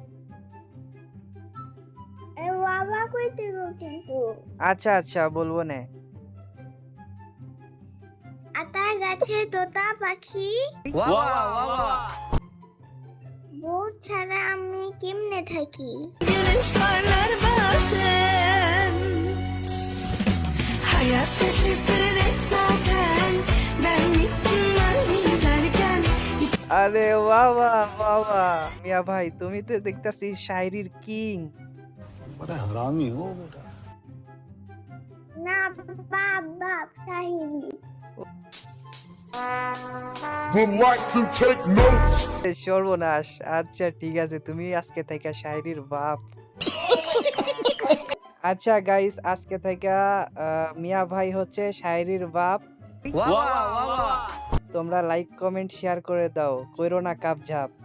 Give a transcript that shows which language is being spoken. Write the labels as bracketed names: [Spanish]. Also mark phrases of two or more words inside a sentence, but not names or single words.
[Bangla] এ বাবা কইতে গো কিন্তু আচ্ছা আচ্ছা বলবো নে। আতা গাছে তোতা পাখি বউ ছাড়া আমি কেমনে থাকি। [Turkish] Güneş parlar bazen Hayat şaşırtır hep zaten Ben gittim ben giderken [Bangla] আরে বাহ বাহ বাহ বাহ, মিয়া ভাই তুমি তো দেখতাছি শায়রির কিং। [Hindi] बड़ा हरामी हो बेटा। [Bangla] না বাবা সাহিরি [English] Would like to take notes. [Bangla] সর্বনাশ। আচ্ছা ঠিক আছে, তুমি আজকে থেকে শায়রির বাপ। আচ্ছা গাইস, আজকে থেকে মিয়া ভাই হচ্ছে শায়রির বাপ। তোমরা লাইক কমেন্ট শেয়ার করে দাও, কইরো না কাপ ঝাপ।